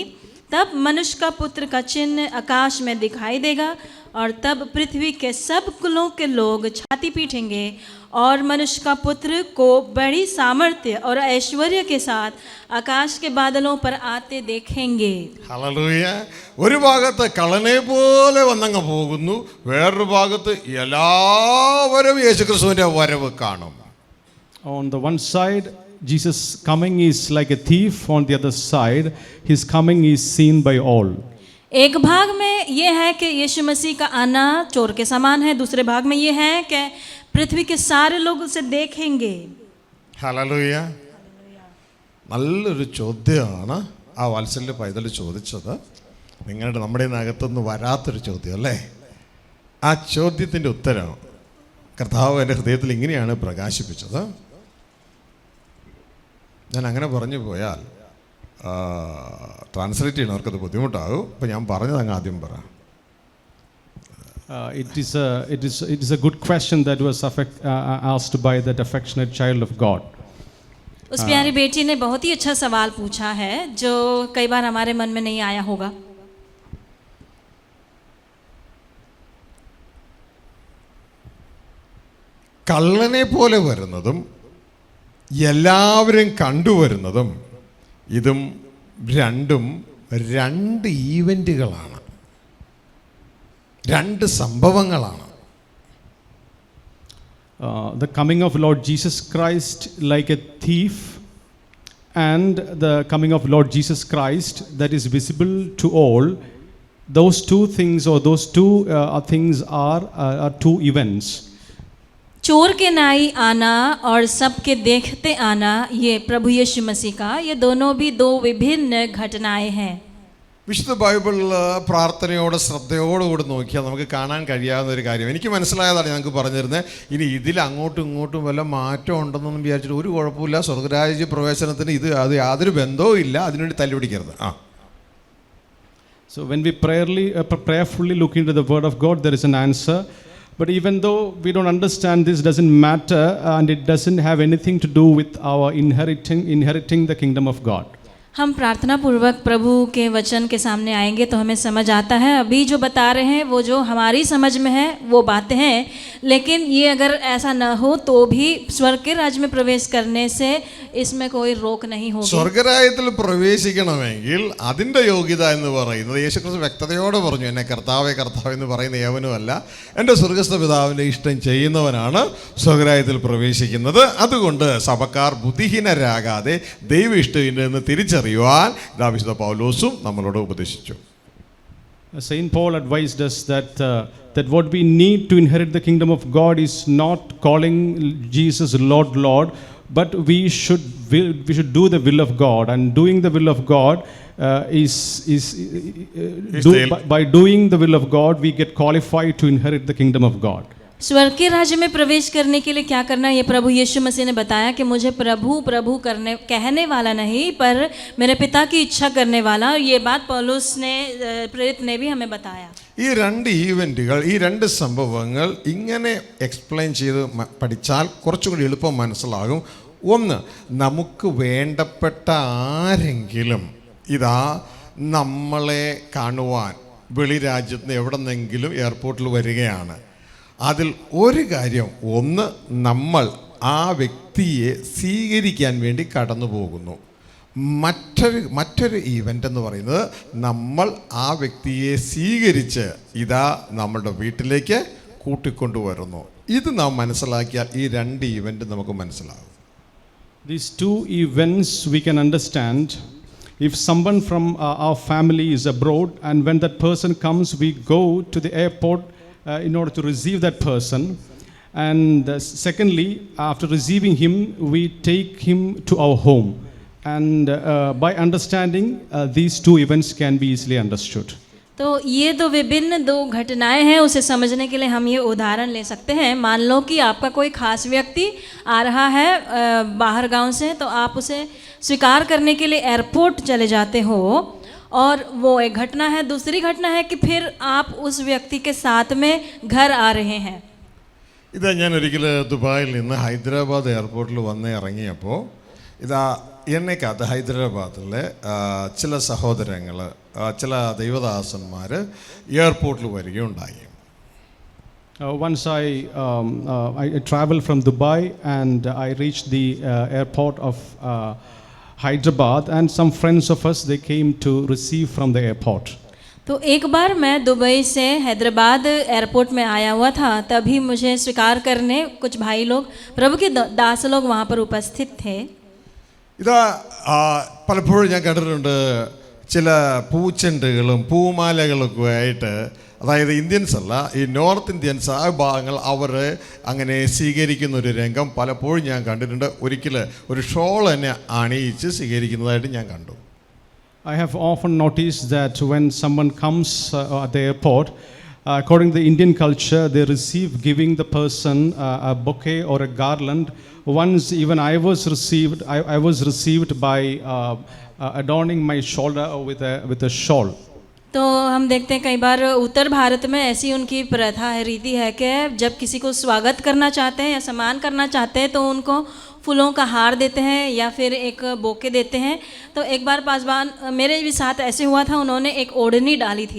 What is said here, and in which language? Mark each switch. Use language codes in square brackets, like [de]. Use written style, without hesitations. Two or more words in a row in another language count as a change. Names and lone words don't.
[hi] तब मनुष्य का पुत्र का चिन्ह आकाश में दिखाई देगा और तब पृथ्वी के सब कुलों के लोग छाती पीटेंगे और मनुष्य का पुत्र को बड़ी सामर्थ्य और ऐश्वर्य के साथ आकाश के बादलों पर आते देखेंगे। [ml] ഹല്ലേലൂയ. ഒരു ഭാഗത്ത് കള്ളനെ പോലെ വന്നങ്ങ് പോകുന്നു, വേറൊരു ഭാഗത്ത് എല്ലാവരും യേശുക്രിസ്തുവിന്റെ വരവ് കാണും. [en] On the one side, Jesus' coming is like a thief. On the other side, his coming is seen by all. [hi] एक भाग में ये है कि यीशु मसीह का आना चोर के समान है, दूसरे भाग में ये है कि पृथ्वी के सारे लोग उसे देखेंगे। [ml] ഹല്ലേലൂയ. നല്ലൊരു ചോദ്യമാണ് ആ വാത്സല്യ പൈതൽ ചോദിച്ചത്. നമ്മുടെ അകത്തുനിന്ന് വരാത്തൊരു ചോദ്യം അല്ലേ? ആ ചോദ്യത്തിൻ്റെ ഉത്തരം കർത്താവ് എൻ്റെ ഹൃദയത്തിൽ ഇങ്ങനെയാണ് പ്രകാശിപ്പിച്ചത്. ഞാൻ അങ്ങനെ പറഞ്ഞു പോയാൽ ട്രാൻസ്ലേറ്റ് ചെയ്യണവർക്കത് ബുദ്ധിമുട്ടാകും. അപ്പം ഞാൻ പറഞ്ഞത് അങ്ങ് ആദ്യം പറ. [en] It is a good question that was asked by that affectionate child of God. [hi] उस प्यारी बेटी ने बहुत ही अच्छा सवाल पूछा है जो कई बार हमारे मन में नहीं आया होगा। [ml] കള്ളനെ പോലെ വരുന്നതും എല്ലാവരും കണ്ടുവരുന്നതും ഇതും രണ്ടും രണ്ട് ഈവൻറ്റുകളാണ്, രണ്ട് സംഭവങ്ങളാണ്. [en] The coming of Lord Jesus Christ like a thief, and the coming of Lord Jesus Christ that is visible to all, those two things or those two things are two events. [hi] चोर के नाई आना और सबके देखते आना, ये प्रभु यीशु मसीह का, ये दोनों भी दो विभिन्न घटनाएं हैं. [ml] വിശുദ്ധ ബൈബിളിൽ പ്രാർത്ഥനയോടെ ശ്രദ്ധയോടുകൂടി നോക്കിയാൽ നമുക്ക് കാണാൻ കഴിയാവുന്ന ഒരു കാര്യം, എനിക്ക് മനസ്സിലായതാണ് ഞങ്ങൾക്ക് പറഞ്ഞിരുന്നത്. ഇനി ഇതിൽ അങ്ങോട്ടും ഇങ്ങോട്ടും വല്ല മാറ്റം ഉണ്ടെന്നൊന്നും വിചാരിച്ചിട്ട് ഒരു കുഴപ്പമില്ല. സ്വർഗരാജ്യ പ്രവേശനത്തിന് അത് യാതൊരു ബന്ധവും ഇല്ല, അതിനുവേണ്ടി തല്ലുപിടിക്കരുത്. [en] So when we prayerfully look into the word of God, there is an answer. But even though we don't understand, this doesn't matter, and it doesn't have anything to do with our inheriting the kingdom of God. [hi] हम प्रार्थना पूर्वक प्रभु के वचन के सामने आएंगे तो हमें समझ आता है, अभी जो बता रहे हैं वो जो हमारी समझ में है वो बातें हैं, लेकिन ये अगर ऐसा न हो तो भी स्वर्ग के राज्य में प्रवेश करने से इसमें कोई रोक नहीं होगी. [ml] സ്വർഗരാജ്യത്തിൽ പ്രവേശിക്കണമെങ്കിൽ അതിൻ്റെ യോഗ്യത എന്ന് പറയുന്നത് യേശുക്രിസ്തു വ്യക്തതയോടെ പറഞ്ഞു, എന്നെ കർത്താവേ കർത്താവ് എന്ന് പറയുന്ന ഏവനുമല്ല, എൻ്റെ സ്വർഗസ്ഥ പിതാവിൻ്റെ ഇഷ്ടം ചെയ്യുന്നവനാണ് സ്വർഗരാജ്യത്തിൽ പ്രവേശിക്കുന്നത്. അതുകൊണ്ട് സഭക്കാർ ബുദ്ധിഹീനരാകാതെ ദൈവ ഇഷ്ടം എന്ന് തിരിച്ചറിയുവാൻ വിശുദ്ധ പൗലോസും നമ്മളോട് ഉപദേശിച്ചു. [en] Saint Paul advised us that what we need to inherit the kingdom of God is not calling Jesus Lord, Lord, but we should do the will of God, and doing the will of God by doing the will of God we get qualified to inherit the kingdom of God. [hi] स्वर्ग के राज्य में प्रवेश करने के लिए क्या करना है, ये प्रभु यीशु मसीह ने बताया कि मुझे प्रभु प्रभु कहने वाला नहीं, पर मेरे पिता की इच्छा करने वाला. और ये बात पौलुस ने प्रेरित ने भी हमें बताया. [ml] ഈ രണ്ട് ഈവൻറ്റുകൾ, ഈ രണ്ട് സംഭവങ്ങൾ ഇങ്ങനെ എക്സ്പ്ലെയിൻ ചെയ്ത് പഠിച്ചാൽ കുറച്ചും കൂടി എളുപ്പം മനസ്സിലാകും. ഒന്ന്, നമുക്ക് വേണ്ടപ്പെട്ട ആരെങ്കിലും ഇതാ നമ്മളെ കാണുവാൻ വെളിരാജ്യത്ത് നിന്ന് എവിടെ നിന്നെങ്കിലും എയർപോർട്ടിൽ വരികയാണ്. അതിൽ ഒരു കാര്യം, ഒന്ന്, നമ്മൾ ആ വ്യക്തിയെ സ്വീകരിക്കാൻ വേണ്ടി കടന്നു പോകുന്നു. മറ്റൊരു ഈവൻ്റ് എന്ന് പറയുന്നത് നമ്മൾ ആ വ്യക്തിയെ സ്വീകരിച്ച് ഇതാ നമ്മളുടെ വീട്ടിലേക്ക് കൂട്ടിക്കൊണ്ടുവരുന്നു. ഇത് നാം മനസ്സിലാക്കിയാൽ ഈ രണ്ട് ഈവൻ്റ് നമുക്ക് മനസ്സിലാകും. [en] These two events we can understand. If someone from our family is abroad, and when that person comes, we go to the airport in order to receive that person, and secondly, after receiving him, we take him to our home, and by understanding these two events can be easily understood. [hi] तो ये दो विभिन्न दो घटनाएं हैं, उसे समझने के लिए हम ये उदाहरण ले सकते हैं. मान लो कि आपका कोई खास व्यक्ति आ रहा है बाहर गांव से, तो आप उसे स्वीकार करने के लिए एयरपोर्ट चले जाते हो, और वो एक घटना है. दूसरी घटना है कि फिर आप उस व्यक्ति के साथ में घर आ रहे हैं. [ml] ഇതാ ഞാൻ ഒരിക്കൽ ദുബായിൽ നിന്ന് ഹൈദരാബാദ് എയർപോർട്ടിൽ വന്ന് ഇറങ്ങിയപ്പോൾ ഇതാ എന്നേക്കകത്ത് ഹൈദരാബാദിലെ ചില സഹോദരങ്ങൾ, ചില ദൈവദാസന്മാർ എയർപോർട്ടിൽ വരികയുണ്ടായി. [en] Once I traveled from Dubai, and I reached the airport of Hyderabad, and some friends of us, they came to receive from the airport. [hi] तो एक बार मैं दुबई से हैदराबाद एयरपोर्ट में आया हुआ था, तभी मुझे स्वीकार करने कुछ भाई लोग, प्रभु के दास लोग वहाँ पर उपस्थित थे. [ml] ഇതാ പലപ്പോഴും ഞാൻ കണ്ടിട്ടുണ്ട് ചില പൂച്ചെണ്ടുകളും പൂമാലകളൊക്കെ ആയിട്ട്, അതായത് ഇന്ത്യൻസ് അല്ല, ഈ [en] North Indians [ml] ആ ഭാഗങ്ങൾ അവർ അങ്ങനെ സ്വീകരിക്കുന്ന ഒരു രംഗം പലപ്പോഴും ഞാൻ കണ്ടിട്ടുണ്ട്. ഒരിക്കൽ ഒരു ഷോൾ തന്നെ അണിയിച്ച് സ്വീകരിക്കുന്നതായിട്ട് ഞാൻ കണ്ടു. [en] I have often noticed that when someone comes at the airport, according to the Indian culture, they receive giving the person a bouquet or a garland. Once even I was received by adorning my shoulder with a shawl. [hi] तो हम देखते हैं कई बार उत्तर भारत में ऐसी उनकी प्रथा है, रीति है कि जब किसी को स्वागत करना चाहते हैं या सम्मान करना चाहते हैं तो उनको फूलों का हार देते हैं या फिर एक बोके देते हैं. तो एक बार पासवान मेरे भी साथ ऐसे हुआ था, उन्होंने एक ओढ़नी डाली थी.